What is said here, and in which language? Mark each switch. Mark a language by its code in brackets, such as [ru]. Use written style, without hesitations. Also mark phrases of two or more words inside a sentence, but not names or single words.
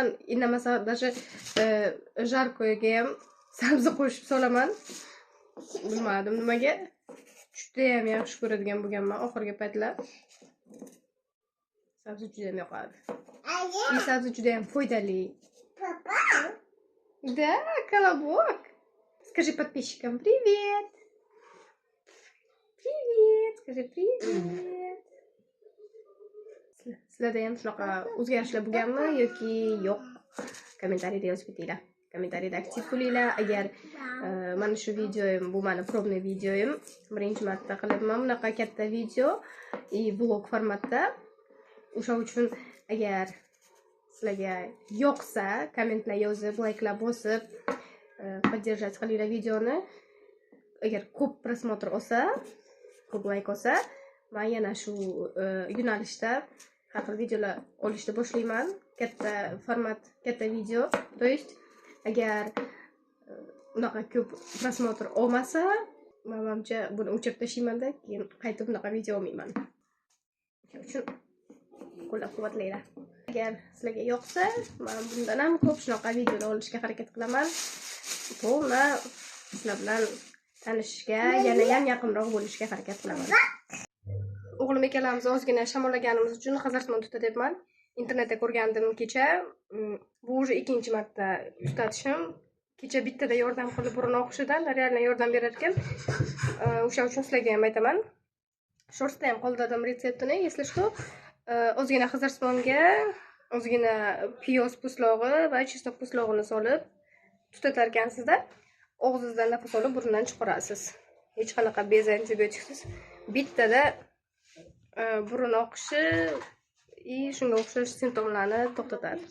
[uz] Indamasa, даже jarkoyga ham sabzi qo'shib solaman. Bilmadim nimaga. Juda ham yaxshi ko'radigan bo'lganman oxirgi paytlar. Sabzi juda ham yoqadi. Sabzi juda ham foydali. [ru] Papa? Да, колобок. Скажи подписчикам привет. Привет. Скажи привет. [uz] Sizlarda ham shunaqa o'zgarishlar bo'lganmi yoki yo'q? Kommentariyada yozib ketinglar. Kommentariyada aktiv bo'linglar. Agar mana shu videoyim, bu meni probniy videoyim. Birinchi marta qilyapman bunaqa katta video vlog formatda. O'sha uchun agar sizlarga yoqsa, kommentlar yozib, layklar bosib, поддержать qilinglar videoni. Agar ko'p prosmotr olsa, ko'p layk olsa, men yana shu yo'nalishda har xil videolar olishni boshlayman. Katta format, katta video. То есть agar unaqa ko'p prosmotr olmasa, menimcha buni o'chirib tashlayman-da, keyin qaytib unaqa video olmayman. Shuning uchun qo'llab-quvvatlanglar. Agar sizlarga yoqsa, men bundan ham ko'p shunaqa videolar olishga harakat qilaman. Men sizlar bilan tanishishga, yana ham yaqinroq bo'lishga harakat qilaman. O'g'lim ikkalamiz ozgina shamollaganimiz uchun Xazarsimon tutatyapman. Internetda ko'rgandim kecha. Bu уже ikkinchi marta tutatishim. Kecha bittada yordam qilib burun oqishidan real yordam berar ekan. O'sha uchun sizlarga ham aytaman. Shortda ham qoldirdim retseptini. [ru] Если что, [uz] ozgina Xazarsimonga, ozgina piyoz po'stlog'i va chesnok po'stlog'ini solib tutatar ekansizda, og'zingizdan nafas olib burundan chiqarasiz. Hech qanaqa bez antibiotiksiz. Bittada burun oqishi shunga o'xshash simptomlarni to'xtatadi.